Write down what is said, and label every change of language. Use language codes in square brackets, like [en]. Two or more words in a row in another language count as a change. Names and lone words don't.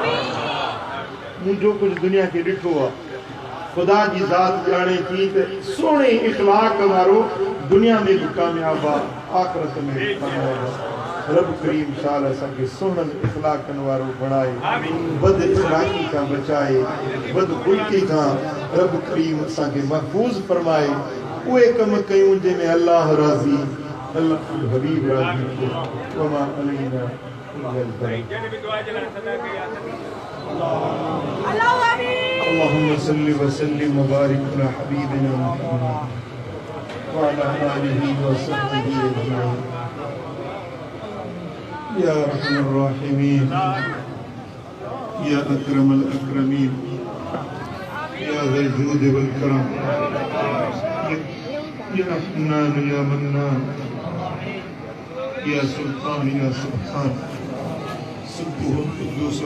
[sd] मूं जो कुझु दुनिया खे ॾिठो आहे ख़ुदा जी ज़ात ॼाणे थी त सोणे इखलाक वारो दुनिया में भी कामयाब आहे आखिरत में भी कामयाब आहे रब करीम शाल असांखे सोहन इखलाकनि वारो बणाए बद इखलाकी खां बचाए बद खुल्की खां रब करीम असांखे महफूज़ फरमाए उहे कम कयूं जंहिंमें अल्लाह राज़ी अल्लाह हबीब राज़ी [ar] وما علينا اللهم صل وسلم وبارك على حبيبنا محمد وعلى آله وصحبه أجمعين يا أرحم الراحمين يا أكرم الأكرمين يا ذا الجود والكرم يا حنان يا منان يا سلطان يا سبحان سبحه القدوس